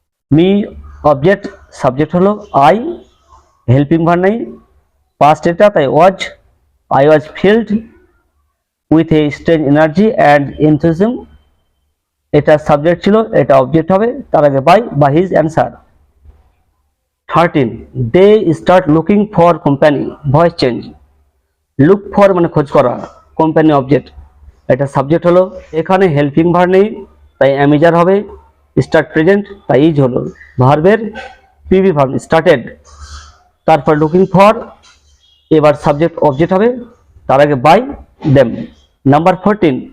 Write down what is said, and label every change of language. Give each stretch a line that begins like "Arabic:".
Bangla: Me object, subject হলো I, helping verb নেই, past এটা, তাই ওয়াজ।
English: I was filled with a strange energy and enthusiasm,
Bangla: এটা subject ছিল, এটা অবজেক্ট হবে, তার আগে
English: By his answer. 13. They start looking for company.
Bangla: Voice change. Look for মানে খোঁজ করা, কোম্পানি অবজেক্ট, এটা সাবজেক্ট হলো, এখানে হেল্পিং ভার্ব নেই, তাই অ্যামিজার হবে, স্টার্ট প্রেজেন্ট, তাই ইজ হলো, ভার্বের পিভি ভার্ব স্টার্টেড, তারপর লুকিং ফর, এবার সাবজেক্ট অবজেক্ট হবে, তার আগে
English: By them.
Bangla: নাম্বার 14.